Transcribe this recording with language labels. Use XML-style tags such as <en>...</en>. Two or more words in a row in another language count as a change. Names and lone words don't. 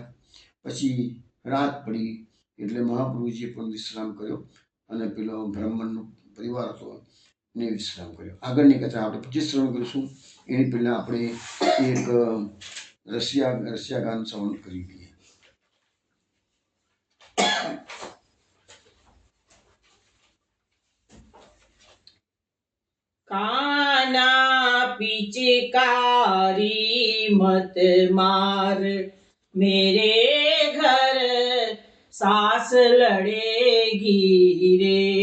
<gu>પછી રાત પડી એટલે મહાપ્રભુજીએ પણ વિશ્રામ કર્યો અને પેલો બ્રાહ્મણનો પરિવાર હતો એને વિશ્રામ કર્યો. આગળની કથા આપણે પછી શ્રવણ કરીશું. એની પહેલાં આપણે એક રસિયા ગાન શ્રવણ કરી લઈએ.</gu> <hi>काना पिचकारी मत मार, मेरे घर सास लड़ेगी रे।</hi>